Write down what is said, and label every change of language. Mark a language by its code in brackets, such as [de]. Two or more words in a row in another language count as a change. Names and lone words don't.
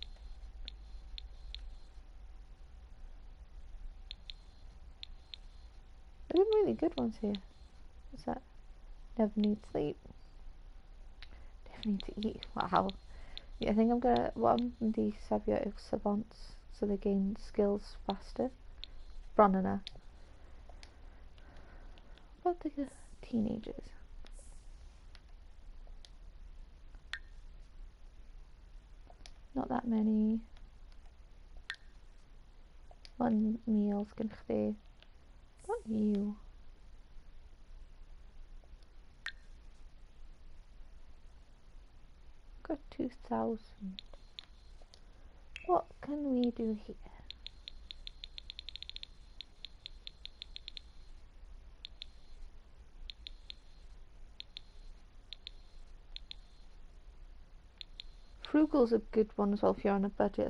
[en] There's some really good ones here. What's that? Never need sleep. Never need to eat. Wow. Yeah, I think I'm gonna. What I'm gonna do [cy] safio yw [en] savants so they gain skills faster. [cy] Bron yna. [en] What about the teenagers? Not that many. [cy] 1 meal sgan chdi. [en] What you? Got 2,000. What can we do here? Frugal's a good one as well if you're on a budget.